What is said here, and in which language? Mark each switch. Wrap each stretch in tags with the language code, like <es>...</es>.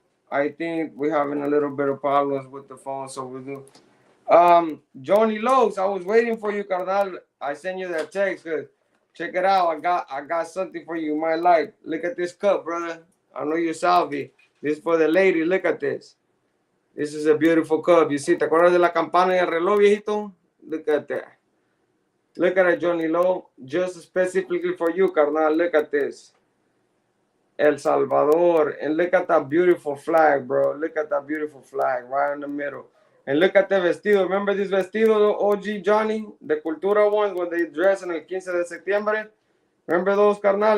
<en>I think we're having a little bit of problems with the phone, so we do. Johnny Lowe's, I was waiting for you, Carnal. I sent you that text. Cause check it out. I got something for you. You might like. Look at this cup, brother. I know you Salvi. This is for the lady. Look at this. This is a beautiful cup. You see,</en> <es>¿te acuerdas de la campana y el reloj, viejito?</es> <en>Look at that. Look at it, Johnny Lowe. Just specifically for you, carnal. Look at this. El Salvador. And look at that beautiful flag, bro. Look at that beautiful flag right in the middle. And look at the vestido. Remember this vestido, OG Johnny? The Cultura ones when they dress in</en> <es>el 15 de septiembre?</es> <en>Remember those, carnal?</en>